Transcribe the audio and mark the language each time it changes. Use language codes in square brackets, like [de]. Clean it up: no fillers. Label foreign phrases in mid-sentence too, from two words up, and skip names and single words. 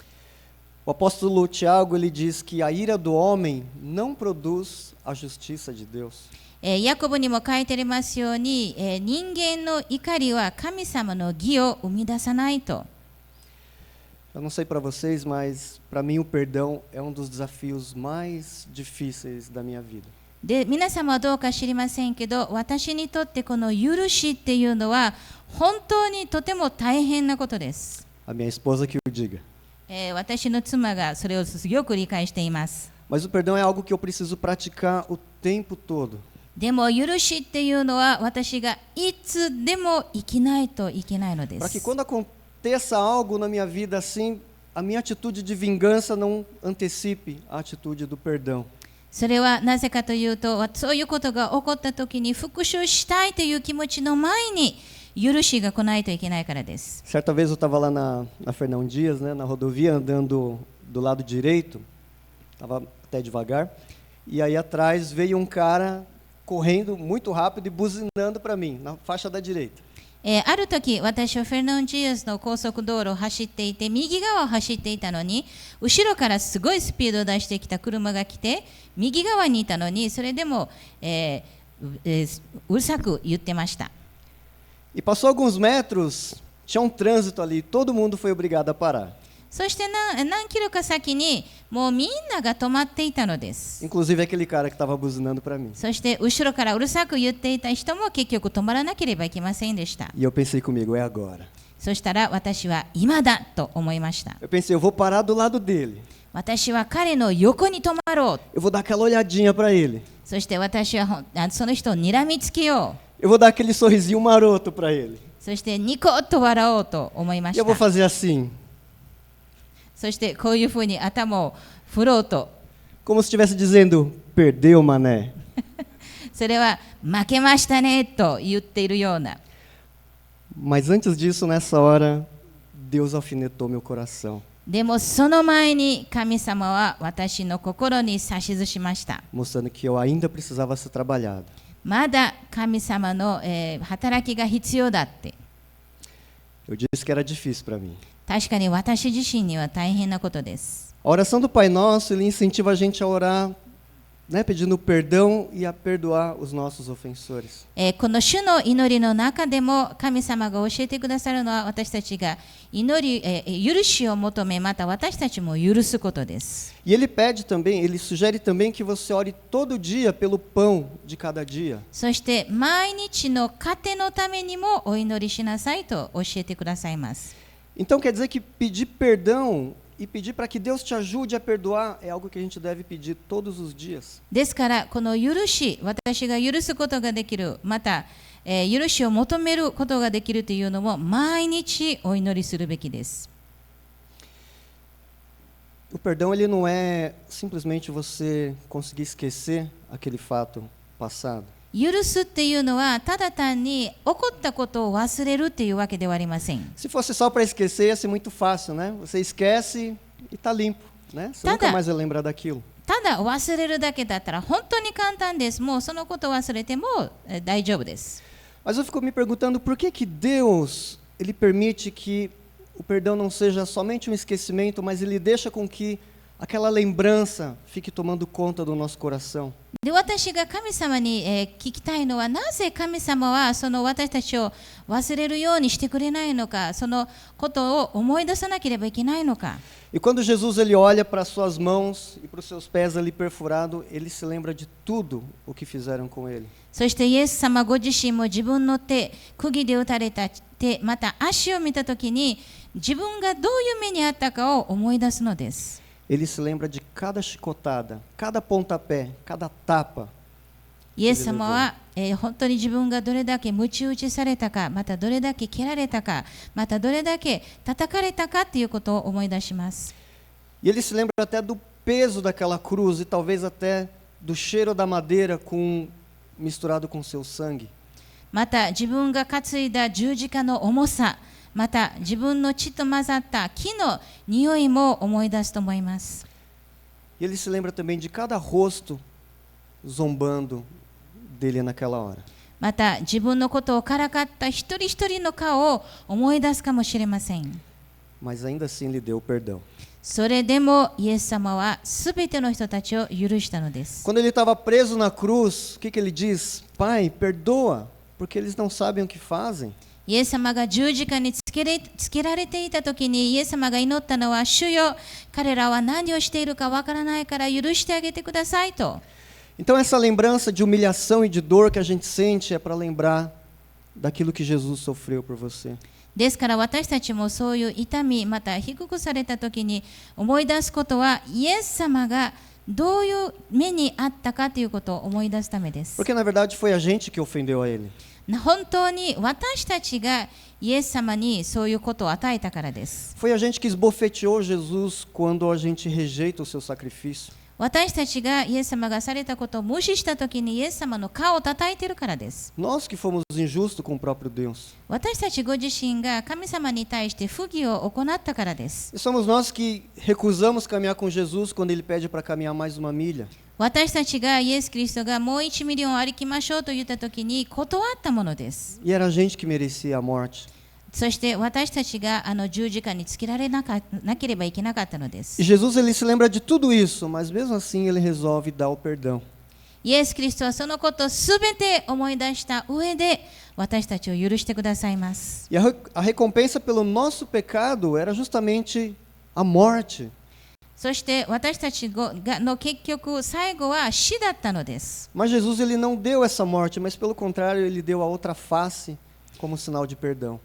[pt] O apóstolo Tiago ele diz que a ira do homem não produz a justiça de Deus. [ja] ヤコブにも書いてありますように、人間の怒りは神様の義を生み出さないと。 [pt] Eu não sei para vocês, mas para mim o perdão é um dos desafios mais difíceis da minha vida. [ja] で皆様はどうか知りませんけど私にとってこの許しっていうのは本当にとても大変なことです。 [pt] A minha esposa que o diga. [ja] 私の妻がそれをよく理解しています。 [pt] Mas o perdão é algo que eu preciso praticar o tempo todo. [ja] でも許しっていうのは私がいつでも生きないといけないので [pt] Para que [ja] す。 [pt] quando aconteça algo na minha vida assim, a minha atitude de vingança não antecipe a atitude do perdão. [ja] それはなぜかというとそういうことが起こった時に復讐したいという気持ちの前に許しが来ないといけないからです。 [pt] Certa vez eu estava lá na Fernão Dias, né, na rodovia, andando do lado direito, estava até devagar, e aí atrás veio um cara correndo muito rápido e buzinando para mim, na faixa da direita. [ja] ある時私はフェルナンジアスの高速道路を走っていて右側を走っていたのに後ろからすごいスピードを出してきた車が来て右側にいたのにそれでも、うるさく言ってました。 [pt] E passou alguns metros, tinha um trânsito ali, todo mundo foi obrigado a parar. [ja] そして何キロか先にもうみんなが止まっていたのです。 [pt] Inclusive aquele cara que estava buzinando para mim. [ja] そして後ろからうるさく言っていた人も結局止まらなければいけませんでした。 [pt] E eu pensei comigo, é agora. [ja] そしたら私は今だと思いました。 [pt] Eu pensei, eu vou parar do lado dele. [ja] 私は彼の横に止まろう。 [pt] Eu vou dar aquela olhadinha para ele. [ja] そして私はその人を睨みつけよう。 [pt] Eu vou dar aquele sorrisinho maroto para ele. [ja] そしてニコッと笑おうと思いま [pt] E [ja] し [pt] eu vou [ja] た。 [pt] fazer assim, [ja] そしてこういうふうに頭を振ろうと。 [pt] como se estivesse dizendo, perdeu, mané. [ja] それは負けましたねと言っているような。 [pt] Mas antes disso, nessa hora, Deus alfinetou meu coração, [ja] でもその前に神様は私の心に指図しました。 [pt] mostrando que eu ainda precisava ser trabalhado. [ja] まだ神様の、働きが必要だって。 [pt] Eu disse que era difícil para mim. [ja] 確かに私自身には大変なことです。 [pt] A oração do Pai Nosso, ele incentiva a gente a orar, né, pedindo perdão e a perdoar os nossos ofensores. [ja] この主の祈りの中でも神様が教えてくださるのは私たちが許しを求めまた私たちも許すことです。 [pt] E ele pede também, ele sugere também que você ore todo dia pelo pão de cada dia. [ja] そして毎日の糧のためにもお祈りしなさいと教えてくださいます。 [pt] Então quer dizer que pedir perdão e pedir para que Deus te ajude a perdoar é algo que a gente deve pedir todos os dias. [ja] ですからこの許し、私が許すことができる、また、許しを求めることができるというのも毎日お祈りするべきです。 [pt] O perdão ele não é simplesmente você conseguir esquecer aquele fato passado. [ja] 許すっていうのはただ単に起こったことを忘れるっていうわけではありません。 [pt] Se fosse só para esquecer, ia ser muito fácil, né? Você esquece e está limpo, né? Você nunca mais vai lembrar daquilo. [ja] ただ忘れるだけだったら本当に簡単です。もうそのことを忘れても大丈夫です。 [pt] Mas eu fico me perguntando por que Deus ele permite que o perdão não seja somente um esquecimento, mas ele deixa com que aquela lembrança fique tomando conta do nosso coração. [ja] で、私が神様に、聞きたいのは、なぜ神様はその私たちを忘れるようにしてくれないのか、そのことを思い出さなければいけないのか。 [pt] E quando Jesus ele olha para as suas mãos e para os seus pés ali perfurados, ele se lembra de tudo o que fizeram com ele. [ja] そしてイエス様ご自身も自分の手、釘で打たれた手、また足を見たときに、自分がどういう目にあったかを思い出すのです。 [pt] Ele se lembra de cada chicotada, cada pontapé, cada tapa. [ja] イエス様は、本当に自分がどれだけ鞭打ちされたか、またどれだけ蹴られたか、またどれだけ叩かれたかということを思い出します。 [pt] E ele se lembra até do peso daquela cruz e talvez até do cheiro da madeira misturado com seu sangue. [ja] また自分が担いだ十字架の重さ、また自分の血と混ざった木の匂いも思い出すと思います。 [pt] E ele se lembra também de cada rosto zombando dele naquela hora. [ja] また自分のことをからかった一人一人の顔を思い出すかもしれません。 [pt] Mas ainda assim lhe deu perdão. [ja] それでもイエス様はすべての人たちを許したのです。 [pt] Quando ele estava preso na cruz, o que ele diz? Pai, perdoa, porque eles não sabem o que fazem. [ja] イエス様が十字架につけられていたときにイエス様が祈ったのは、主よ、彼らは何をしているかわからないから許してあげてくださいと。 [pt] Então essa lembrança de humilhação e de dor que a gente sente é para lembrar daquilo que Jesus sofreu por você. [ja] ですから私たちもそういう痛み、また低くされたときに思い出すことは、イエス様がどういう目にあったかということを思い出すためです。 [pt] Porque na verdade foi a gente que ofendeu a ele. [ja] 本当に私たちがイエス様にそういうことを与えたからです。 [pt] Foi a gente que esbofeteou Jesus quando a gente rejeita o seu sacrifício. [ja] 私たちがイエス様がされたことを無視したときにイエス様の顔を叩いているからです。 [pt] Nós que fomos injustos com o próprio Deus. [ja] 私たちご自身が神様に対して不義を行ったからです。 [pt] E somos nós que recusamos caminhar com Jesus quando ele pede para caminhar mais uma milha. [ja] 私たちがイエス・キリストがもう1ミリオン歩きましょうと言ったときに断ったものです。 [pt] E era a gente que merecia a morte. [ja] そして私たちが十字架につけられなければいけなかったのです。 [pt] E Jesus ele se lembra de tudo isso, mas mesmo assim ele resolve dar o perdão. [ja] イエス・キリストはそのことすべて思い出した上で私たちを許してくださいます。 [pt] E a recompensa pelo nosso pecado era justamente a morte. [ja] そして私たちの結局最後は死だったのです。 [pt] Mas Jesus ele não deu essa morte, mas pelo contrário ele deu a outra face como sinal de perdão.